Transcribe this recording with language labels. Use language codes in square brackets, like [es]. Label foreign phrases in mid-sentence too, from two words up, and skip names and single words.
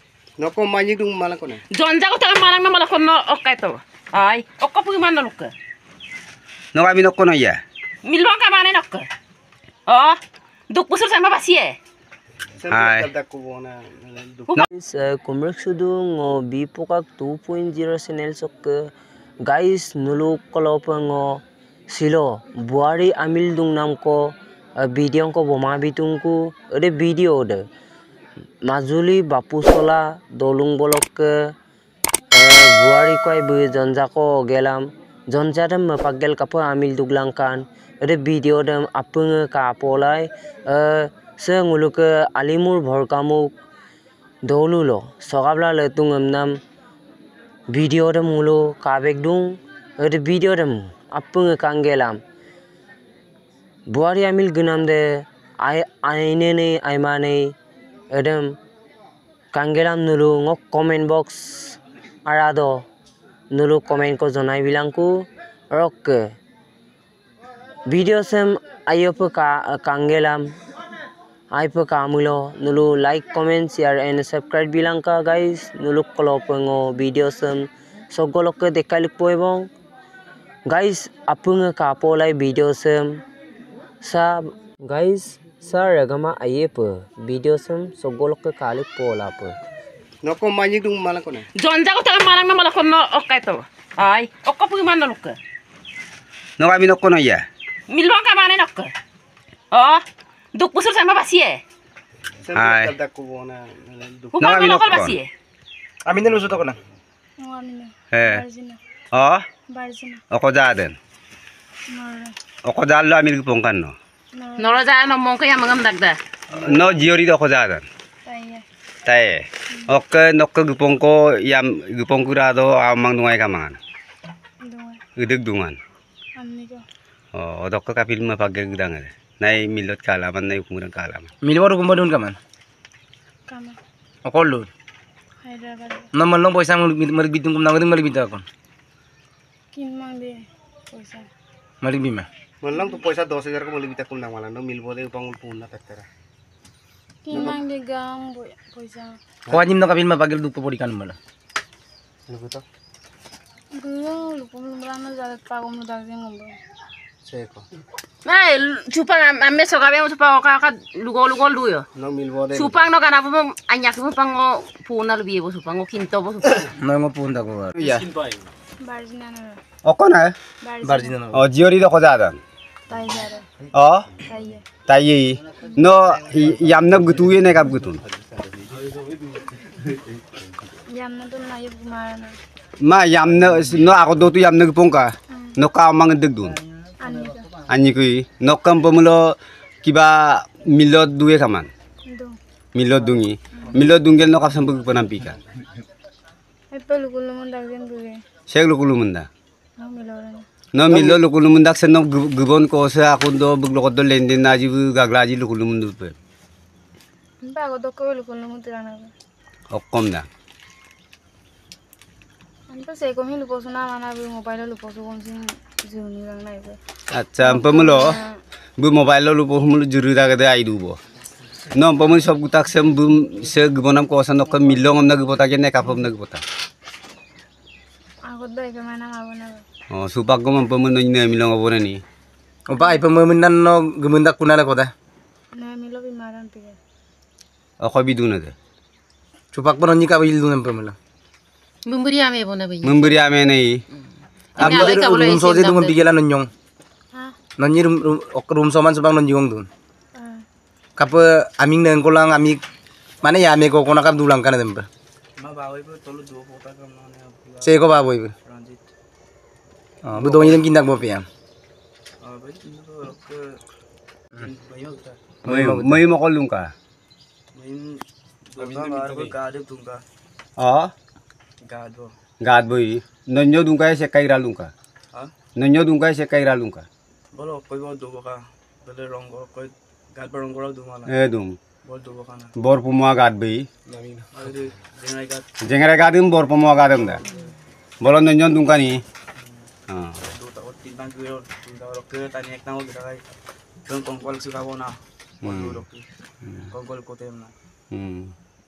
[mrg] Noko manyi dung malang ko na. Jonja ko tayo malang na malakon no okay to. Ay, okka pugi man no luka. No kami nokko no ya. Milwan ka man no ka. Oh, duk pusur sama basie. Hai. Guys, kumrek sudu ngo bipokak 2.0 channel sok guys nulu kolop ngo silo buari amil dung nam ko video ko boma bitungku ade video de Majuli Bapusola dolung bolok buari koi bu jonja ko gelam jonja dem pagel kapo amil duglangkan ade video dem apung ka polai se nguluk alimur bhorkamuk dolulo sokabla letung nam video dem ngulu kabek dung ade video dem apung kangelam buari amil gunam de aine ne aimane edem kangelam nulu ngok [en] comment box [mrg] arado nulu comment ko jonai bilangku rok video sem ayop kangelam aipo kamulo nulu [en] like comment share and subscribe [mrg] bilangka guys nulu kolopengo video sem sogolok dekalik po ebong guys apung kapolai video sem sa guys sa ragama ayepe video sem sogolok kalik pola pe Noko manyi dung malang ko na. Jonja ko tayo malang na malakon no okay to. Ay, okka pugi man no luka. No kami nokko no ya. Milwan ka man no ka. Oh, duk pusur sama basie. Hai. Kupa kami no nokon. basie. Amin na lusot ako na. Oh. Oko jaden. Oko jallo amil pongkan no. Noro ja no mong kaya mangam dagda. No jiori do oko jaden. Taye. Oke nokko gupongko yam gupongkura do amang dungai kamangan. Udeg dungan. Oh, odok kapil ma pagge gudang ada. Nai milot kalaman nai kumurang kalaman. Milwar kumbadun kaman. Kama. Okolo. Hyderabad. Naman lang poisa malibitung kum nangading malibita kon. Kin mang de poisa. Malibima. Malang tu poisa 12,000 ko malibita ko nang malang no milbo de upang puna taktara. Kin mang de gang poisa. Kuanyim na kapil mapagil dupo podi kan mala. Ano ko to? Gulo lupom lumrana jalat pagom daging ngombe. Seko. Nay, supang amme sokabe mo supang ka lugol duyo. No milbo de. Supang no kana mo anyak mo pang puna lubi bo supang o kinto bo supang. No ngopunda ko. Ya. Barjina na. Oko na. Barjina no. Oh jiori do ko jaden. Tai jare. Oh. Tai. Tayi. No yam na gutuye ne kap gutun. Yam na dun na yub marana. Ma yam na no ako do tu yam na gupongka. No ka mang degdun. Ani ka. Anyi kui no kam pamulo kiba milot duwe kaman. Do. Milot dungi. Milot dungel no kap sambug panampika. Ay pelukul mo daging duwe. Sek lukulu munda. No milorana. No milo lukulu mundak sen no gubon ko sa akun do buglokot do lendin na jibu gaglaji lukulu mundu pe. Ba ko do ko lukul mo tirana. Okom na. Anta se ko mi luposo na mana bi mobile luposo kon sin juni lang na ibe. Acha pamulo bu mobile lo lupo mulo juru da gade ai dubo. No pamulo sob gutak sem bu se gubonam ko sa no ko milong na gubota ke ne kapom na gubota. Ako do ke mana ngabona. Oh supak ko man pamulo ne milong abona ni. Opa ay pamamunan no gumundak kunala ko da. Na milo bi maran pige. Ako biduna de. Chupak pa nonyi ka bil dunam pamala. Memberi ame bo na bi. Memberi ame nei. Amo Ay, kabulo rum isin soje dam dum de. bigela nonyong. Ha? Nonyi rum soman subang nonyong dun. Ah. Kapa aming nang kolang amik mana ya ame ko kona kap dulang kana demba. Ma bawi po tolo do pota kam no ne. Se ko baboy. Transit. Ah bu do nyem kindak bo piam. Ah ba do ko bayo ta. May mo kolung ka. Main do ka ade tungka. Oh. Gado. Gad boy. Nonyo dungka se kaira lungka. Ha? Nonyo dungka se kaira lungka. Bolo koi bo do ka. Bele rongo koi gad barongora do mala. Dung. Bol do ka na. Bor pumwa gad boy. Namin. Ade dengai gad Jengere gadim bor pumwa gadam da. Bolo nonyo dungka ni. Ah. do ta ot tinang kuyo. Tinang ro ke tani ek nang kita kai. Kong kol suka bona. Bol do ro. Kong kol ko tem na.